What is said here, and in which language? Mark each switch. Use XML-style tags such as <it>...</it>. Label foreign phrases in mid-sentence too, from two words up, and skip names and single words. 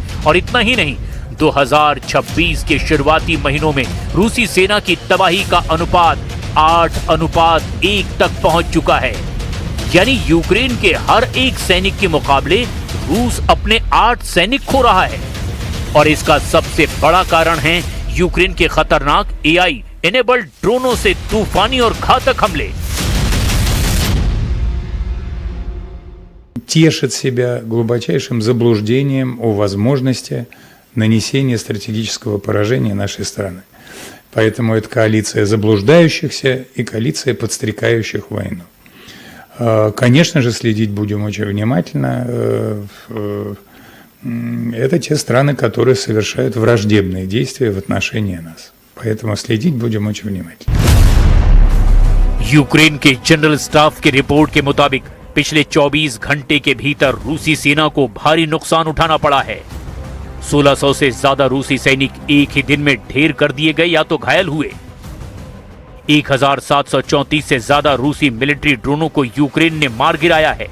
<hi>और इतना ही नहीं, 2026 के शुरुआती महीनों में रूसी सेना की तबाही का अनुपात 8:1 तक पहुंच चुका है। यानी यूक्रेन के हर एक सैनिक के मुकाबले रूस अपने 8 सैनिक खो रहा है। और इसका सबसे बड़ा कारण है यूक्रेन के खतरनाक</hi> <en>AI enabled</en> <hi>ड्रोनों से तूफानी और घातक हमले।</hi> <ru>Тешит себя глубочайшим заблуждением о возможности нанесения стратегического поражения нашей страны. Поэтому это коалиция заблуждающихся и коалиция подстрекающих войну. Конечно же, следить будем очень внимательно. Это те страны, которые совершают враждебные действия в отношении нас. Поэтому следить будем очень внимательно.</ru> <hi>यूक्रेन के जनरल स्टाफ की रिपोर्ट के मुताबिक पिछले 24 घंटे के भीतर रूसी सेना को भारी नुकसान उठाना पड़ा है। 1600 से ज्यादा रूसी सैनिक एक ही दिन में ढेर कर दिए गए या तो घायल हुए। 1734 से ज्यादा रूसी</hi> <en>military drones</en> <hi>को यूक्रेन ने मार गिराया है।</hi>